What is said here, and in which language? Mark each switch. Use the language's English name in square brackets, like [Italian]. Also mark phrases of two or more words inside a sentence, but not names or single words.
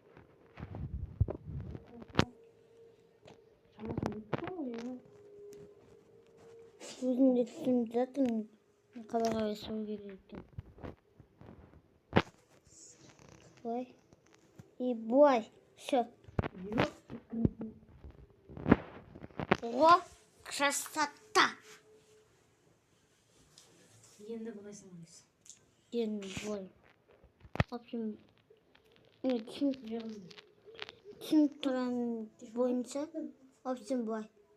[Kazakh] Өзім де түсініп жатырмын. Қалай сау керек екен. Былай. И былай. [Russian] Все. О, красота. [Kazakh] Енді бұлай саламыз. Енді былай. [Russian] В общем, [Kazakh] түсініп тұрған бойынша, [Russian] в общем, [Kazakh] былай.